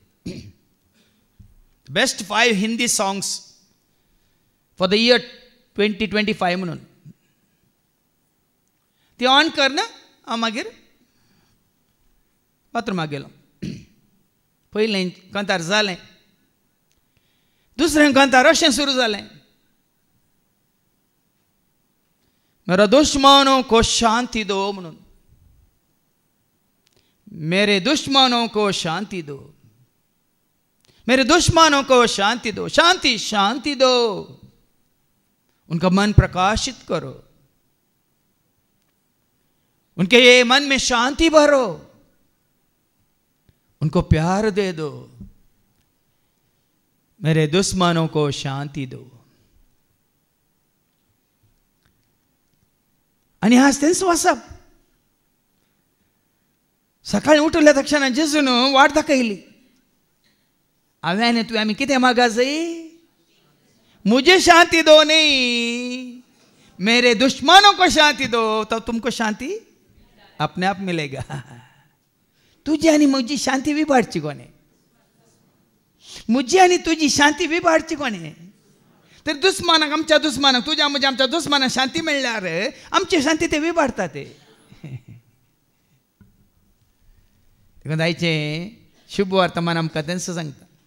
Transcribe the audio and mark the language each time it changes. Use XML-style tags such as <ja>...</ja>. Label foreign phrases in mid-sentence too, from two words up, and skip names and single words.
<en>best 5 Hindi songs for the year 2025</en> <kok>म्हणून ती ऑन कर ना. हांव मागीर बाथरुमाक गेलो. पयलें कांतार जालें. दुसरें कांतार अशें सुरू जालें.</kok> <hi>मेरे दुश्मनों को शांति दो म्हणून. मेरे दुश्मनों को शांति दो, मेरे दुश्मनों को शांति दो, शांति शांति दो, उनका मन प्रकाशित करो, उनके ये मन में शांति भरो, उनको प्यार दे दो. मेरे दुश्मनों को शांति दो.</hi> <kok>आणि हाच तेंच वाचप. सकाळी उठल्या तक्षण जेजून वाट दाखयली. हांवें आनी तुवें आमी कितें मागा जाय?</kok> <hi>मुझे शांति दो नहीं, मेरे दुश्मनों को शांति दो, तो तुमको शांति अपने आप मिलेगा.</hi> <kok>तुझी आणि म्हजी शांती विबाडची कोणे? मुझी आणि तुझी शांती विबाडची कोणे? तर दुस्मानाक, आमच्या दुस्मानाक, तुझ्या म्हणजे आमच्या दुस्मानाक शांती मेळ्ळ्यार आमची शांती ते विबाडता. ते देखून आयचें शुभ वर्तमान आमकां तेंच सांगता.</kok>